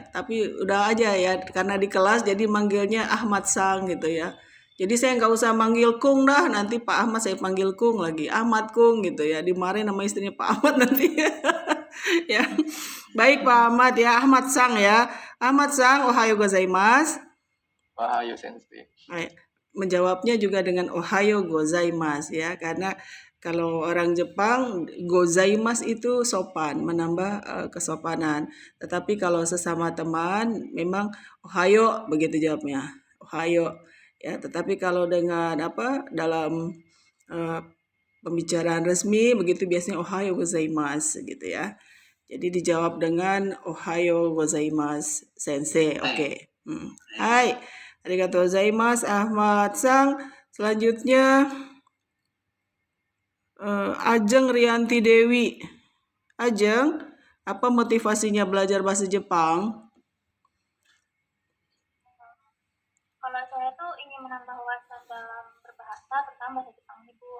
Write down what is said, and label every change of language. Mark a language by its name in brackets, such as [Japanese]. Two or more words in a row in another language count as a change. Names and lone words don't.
[Indonesian] Tapi udah aja ya, karena di kelas jadi manggilnya Ahmad Sang gitu ya. Jadi saya nggak usah manggil Kung dah, nanti Pak Ahmad saya panggil Kung lagi. Ahmad Kung gitu ya, dimarahin nama istrinya Pak Ahmad nanti. Ya. Baik Pak Ahmad ya, Ahmad Sang ya. Ahmad Sang, [Japanese] おはようございます. おはよう先生. [Indonesian] Menjawabnya juga dengan [Japanese] おはようございます [Indonesian] ya, karena kalau orang Jepang gozaimasu itu sopan, menambah kesopanan. Tetapi kalau sesama teman memang ohayo begitu jawabnya. Ohayo ya, tetapi kalau dengan dalam pembicaraan resmi begitu biasanya [Japanese] おはようございます [Indonesian] gitu ya. Jadi dijawab dengan [Japanese] おはようございます先生. [Indonesian] Oke. Hai. [Japanese] ありがとうございます Ahmad Sang. [Indonesian] Selanjutnya Ajeng Rianti Dewi. Ajeng, apa motivasinya belajar bahasa Jepang? Kalau saya tuh ingin menambah wawasan dalam berbahasa, terutama bahasa Jepang nih Bu.